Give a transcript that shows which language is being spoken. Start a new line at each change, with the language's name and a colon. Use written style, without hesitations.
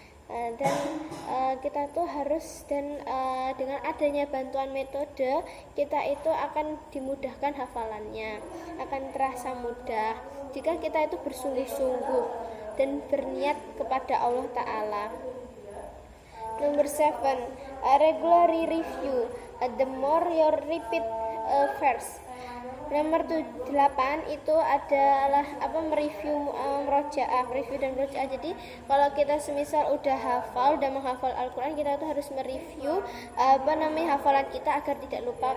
Indonesian: Dan kita tuh harus dengan adanya bantuan metode, kita itu akan dimudahkan hafalannya, akan terasa mudah jika kita itu bersungguh-sungguh dan berniat kepada Allah Ta'ala.
English: Number 7, regularly review. The more you repeat verse.
Indonesian: Nomor 8 itu adalah mereview review dan murojaah. Jadi kalau kita semisal udah hafal dan menghafal Al-Quran, kita tuh harus mereview hafalan kita agar tidak lupa.